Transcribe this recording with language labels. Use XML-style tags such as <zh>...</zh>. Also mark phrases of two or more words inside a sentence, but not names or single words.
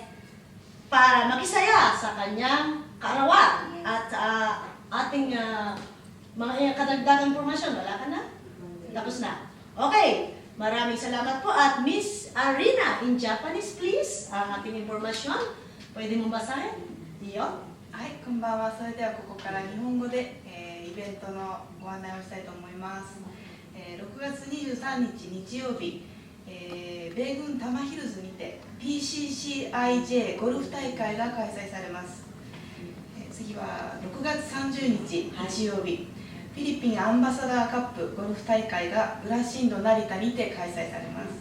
<tl>Para makisaya sa kanyang kaarawan. At ating mga kadagdagang impormasyon, wala ka na? Tapos na. Okay. Maraming salamat po at Miss Arina,</tl> <en>in Japanese please,</en> <tl>ang ating impormasyon. Pwede mong basahin? Iyo?</tl> <ja>はい、こんばんは。それではここから日本語で、イベントのご案内をしたいと思います。6月23日日曜日、米軍多摩ヒルズにて PCCIJ ゴルフ大会が開催されます。次は6月30日日曜日、フィリピンアンバサダーカップゴルフ大会がブラシンド成田にて開催されます。</ja>